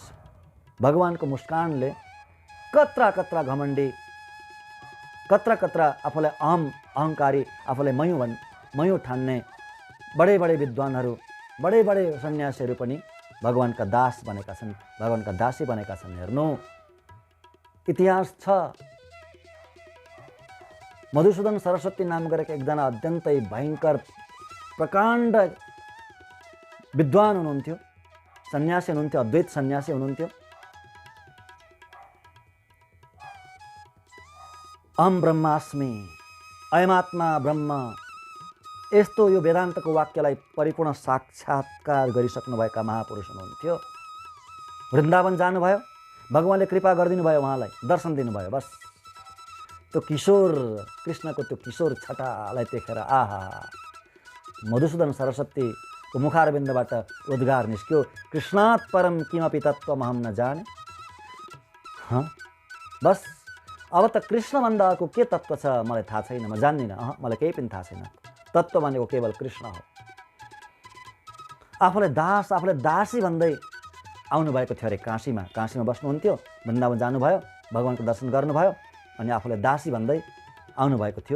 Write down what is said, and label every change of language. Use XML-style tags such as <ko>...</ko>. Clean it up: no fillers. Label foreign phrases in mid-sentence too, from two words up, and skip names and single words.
<ne>भगवानको मुस्कानले कत्रा कत्रा घमण्डी, कत्रा कत्रा आफूलाई अहङ्कारी, आफूलाई मयौँ ठान्ने बडे बडे विद्वानहरू, बडे बडे सन्यासीहरू पनि भगवानका दास बनेका छन्, भगवानका दासी बनेका छन्। हेर्नु, इतिहास छ। मधुसूदन सरस्वती नाम गरेका एकजना अत्यन्तै भयङ्कर प्रकाण्ड विद्वान हुनुहुन्थ्यो, सन्यासी हुनुहुन्थ्यो, अद्वैत सन्यासी हुनुहुन्थ्यो।</ne> <sa>अहम ब्रह्मास्मि, अयमात्मा ब्रह्म,</sa> <ne>यस्तो यो वेदान्तको वाक्यलाई परिपूर्ण साक्षात्कार गरिसक्नुभएका महापुरुष हुनुहुन्थ्यो। वृन्दावन जानुभयो, भगवानले कृपा गरिदिनु भयो, उहाँलाई दर्शन दिनुभयो। बस त्यो किशोर कृष्णको त्यो किशोर छटालाई देखेर आहा, मधुसूदन सरस्वतीको मुखारविन्दबाट उद्गार निस्क्यो,</ne> <sa>कृष्णात् परम किमपि तत्त्वमहम न जाने।</sa> <ne>बस अब त कृष्णभन्दा अर्को के तत्त्व छ मलाई थाहा छैन, म जान्दिनँ, मलाई केही पनि थाहा छैन। तत्त्व भनेको केवल कृष्ण हो। आफूलाई दास, आफूलाई दासी भन्दै आउनुभएको थियो अरे काशीमा बस्नुहुन्थ्यो, वृन्दावन जानुभयो, भगवानको दर्शन गर्नुभयो, अनि आफूलाई दासी भन्दै आउनुभएको थियो।</ne>